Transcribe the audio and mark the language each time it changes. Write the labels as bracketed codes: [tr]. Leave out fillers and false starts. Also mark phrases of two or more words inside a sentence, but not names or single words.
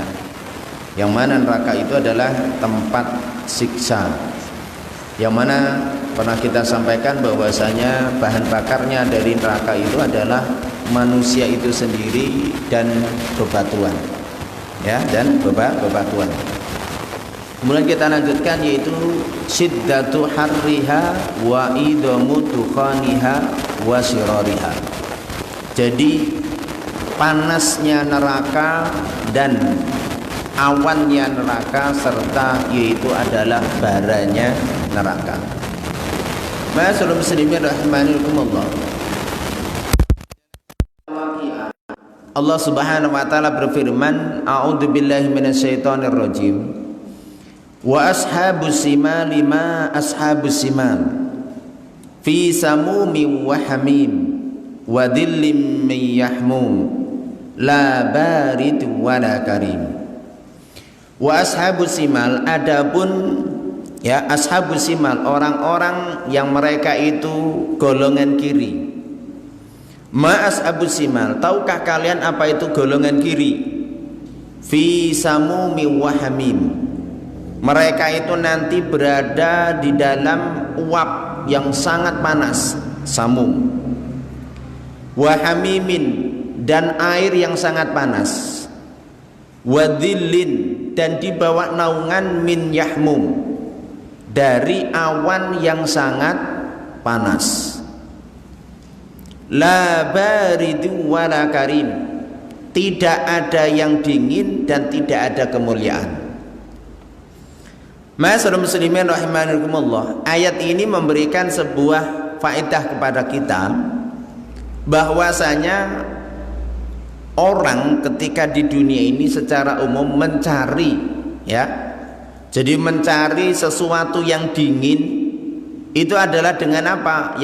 [id] Yang mana neraka itu adalah tempat siksa. Yang mana pernah kita sampaikan bahwasanya bahan bakarnya dari neraka itu adalah manusia itu sendiri dan bebatuan, ya, dan bebatuan. Kemudian kita lanjutkan yaitu [ar] شدة حرها وعظم دخانها وشررها. [id] Jadi panasnya neraka dan awannya neraka serta yaitu adalah baranya neraka. [ar] معاشر المسلمين رحمكم الله. [id] Allah [ar] سبحانه وتعالى [id] berfirman, [ar] أعوذ بالله من الشيطان الرجيم. وأصحاب الشمال ما أصحاب الشمال في سموم وحميم وظل من يحموم لا بارد ولا كريم. وأصحاب الشمال, [id] adapun ya [ar] أصحاب الشمال, [id] orang-orang yang mereka itu golongan kiri. [ar] ما أصحاب الشمال, [id] tahukah kalian apa itu golongan kiri? [ar] في سموم وحميم, [id] mereka itu nanti berada di dalam uap yang sangat panas, samum. [ar] وحميم, [id] dan air yang sangat panas. [ar] وظل, [id] dan di bawah naungan [ar] من يحموم, [id] dari awan yang sangat panas. [ar] لا بارد ولا كريم, [id] tidak ada yang dingin dan tidak ada kemuliaan. [ar] معاشر المسلمين رحمكم الله. [id] Ayat ini memberikan sebuah faedah kepada kita bahwasanya orang ketika di dunia ini secara umum mencari, ya, jadi mencari sesuatu yang dingin itu adalah dengan apa?